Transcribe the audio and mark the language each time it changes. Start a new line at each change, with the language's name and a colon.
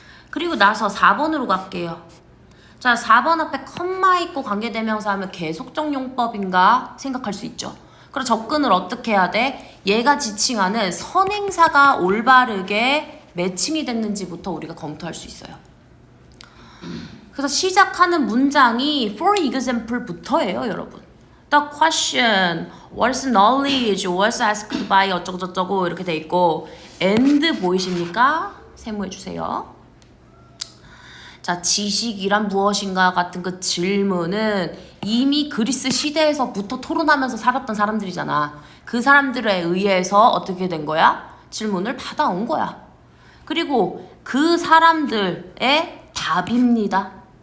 Korean: 그리고 나서 4번으로 갈게요. 자, 4번 앞에 컴마 있고 관계대명사 하면 계속적 용법인가 생각할 수 있죠. 그럼 접근을 어떻게 해야 돼? 얘가 지칭하는 선행사가 올바르게 매칭이 됐는지부터 우리가 검토할 수 있어요. 그래서 시작하는 문장이 for example부터예요, 여러분.
English: The question, what's knowledge, what's asked by
Korean: 어쩌고저쩌고 이렇게 돼 있고
English: and
Korean: 보이십니까? 세모해 주세요. 자, 지식이란 무엇인가 같은 그 질문은 이미 그리스 시대에서부터 토론하면서 살았던 사람들이잖아. 그 사람들에 의해서 어떻게 된 거야? 질문을 받아온 거야. 그리고 그 사람들의 답입니다.